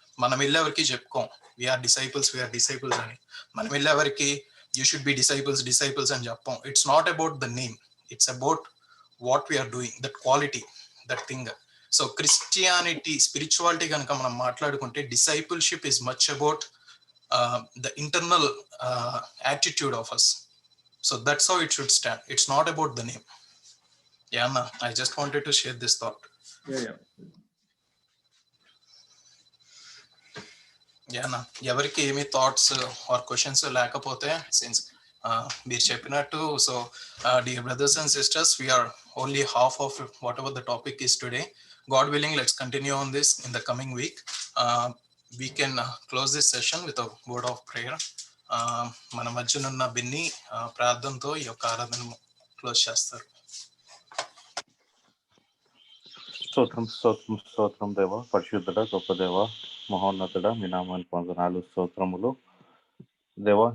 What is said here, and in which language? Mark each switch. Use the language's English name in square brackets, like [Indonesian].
[Telugu] మనం వెళ్ళి ఎవరికి చెప్పుకోం [English] we are disciples [Telugu] అని. మనం వెళ్ళి ఎవరికి [English] you should be disciples [Telugu] అని చెప్పాం. [English] It's not about the name, it's about what we are doing, that quality, that thing. So Christianity, spirituality [Telugu] కనుక మనం మాట్లాడుకుంటే [English] Discipleship is much about the internal attitude of us. So that's how it should stand. It's not about the name. Yeah, Anna, I just wanted to share this thought. Yeah. Yeah, Anna, [Telugu] ఎవరికి ఏమి [English] thoughts or questions [Telugu] లేకపోతే, [English] since [Telugu] మీరు చెప్పినట్టు, [English] So dear brothers and sisters, we are only half of whatever the topic is today. God willing, let's continue on this in the coming week. We can close this session with a word of prayer. [Telugu] మన మధ్యనున్న బిన్ని ప్రార్థనతో ఈ యొక్క ఆరాధన close చేస్తారు. స్తోత్రం దేవ, పరిశుద్ధుడ, గొప్ప దేవ, మహోన్నతుడ, మీ నామానికి వందనాలు, స్తోత్రములు దేవ.